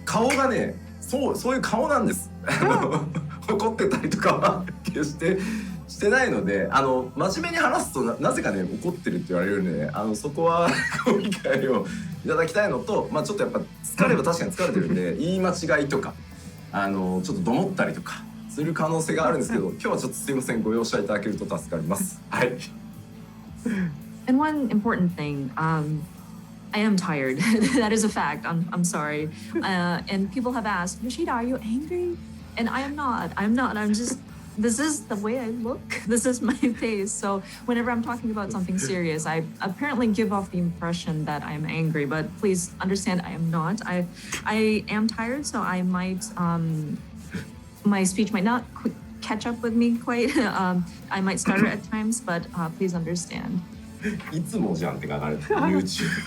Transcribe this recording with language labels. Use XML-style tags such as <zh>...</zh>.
<ja>顔がねそういう顔なんです怒ってたりとかは決してしてないので真面目に話すと なぜかね怒ってるって言われるんで、ね、そこはご理解をいただきたいのと、ちょっとやっぱ疲れは確かに疲れてるんで言い間違いとかちょっとどもったりとかする可能性があるんですけど今日はちょっとすいませんご容赦いただけると助かります。はい。</ja> <en>And one important thing, I am tired. That is a fact. I'm sorry. And people have asked, Yoshida, are you angry? And I am not. I'm not. I'm just, this is the way I look. This is my face. So whenever I'm talking about something serious, I apparently give off the impression that I'm angry. But please understand, I am not. I am tired, so I might, my speech might not catch up with me quite. I might stutter at times, but please understand.</en> <ja>いつもじゃんって書かれてる YouTube.</ja>